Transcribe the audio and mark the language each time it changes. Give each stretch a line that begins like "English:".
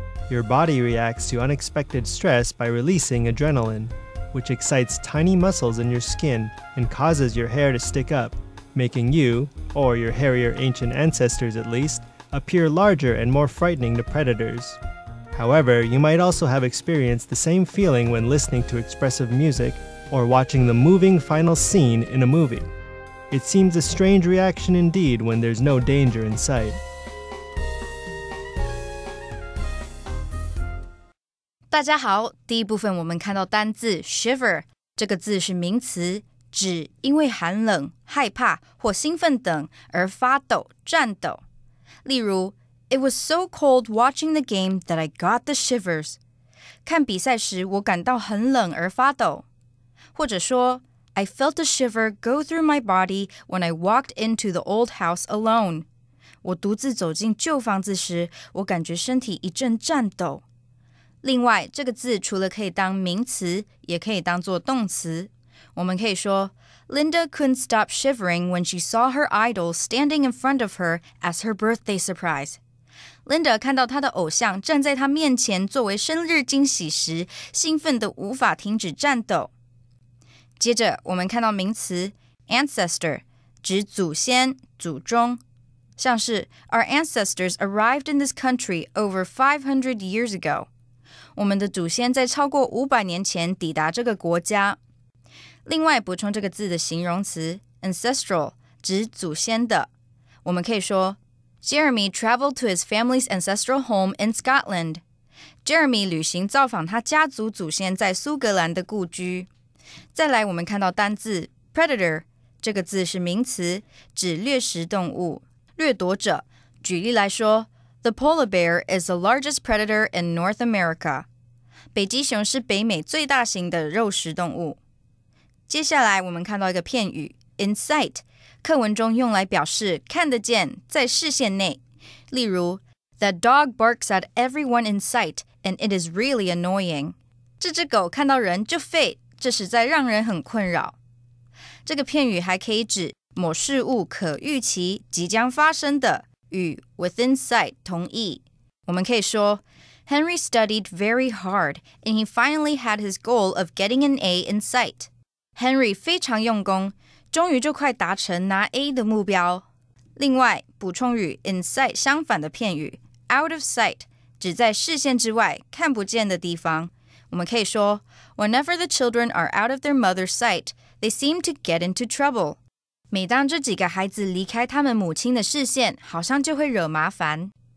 English: Your body reacts to unexpected stress by releasing adrenaline, which excites tiny muscles in your skin and causes your hair to stick up, making you, or your hairier ancient ancestors at least, appear larger and more frightening to predators. However, you might also have experienced the same feeling when listening to expressive music or watching the moving final scene in a movie. It seems a strange reaction indeed when there's no danger in sight.
Chinese: 大家好，第一部分我们看到单字 shiver， 这个字是名词，指因为寒冷、害怕或兴奋等而发抖、颤抖。例如
English: It was so cold watching the game that I got the shivers.
Chinese: 看比赛时我感到很冷而发抖。或者说
English: I felt a shiver go through my body when I walked into the old house alone.
Chinese: 我独自走进旧房子时，我感觉身体一阵颤抖。另外，这个字除了可以当名词，也可以当作动词。我们可以说
English: Linda couldn't stop shivering when she saw her idol standing in front of her as her birthday surprise.
Chinese: Linda 看到她的偶像站在她面前作为生日惊喜时，兴奋得无法停止颤抖。接着我们看到名词
English: ancestor，
Chinese: 指祖先、祖宗，像是
English: Our ancestors arrived in this country over 500 years ago.
Chinese: 我们的祖先在超过500年前抵达这个国家。另外补充这个字的形容词 ancestral， 指祖先的。我们可以说
English: Jeremy traveled to his family's ancestral home in Scotland.
Chinese: Jeremy 旅行造访他家族祖先在苏格兰的故居。再来我们看到单字 predator， 这个字是名词，指掠食动物、掠夺者。举例来说
English: The polar bear is the largest predator in North America.
Chinese: 北极熊是北美最大型的肉食动物。接下来我们看到一个片语 in sight， 课文中用来表示看得见，在视线内。例如
English: That dog barks at everyone in sight and it is really annoying.
Chinese: 这只狗看到人就吠，这实在让人很困扰。这个片语还可以指某事物可预期、即将发生的，与 within sight 同义。我们可以说
English: Henry studied very hard and he finally had his goal of getting an A in sight.
Chinese: Henry 非常用功，终于就快达成拿 A 的目标。另外，补充与 in sight 相反的片语 out of sight， 指在视线之外，看不见的地方。我们可以说
English: Whenever the children are out of their mother's sight, they seem to get into trouble.
Chinese: 每当这几个孩子离开他们母亲的视线，好像就会惹麻烦。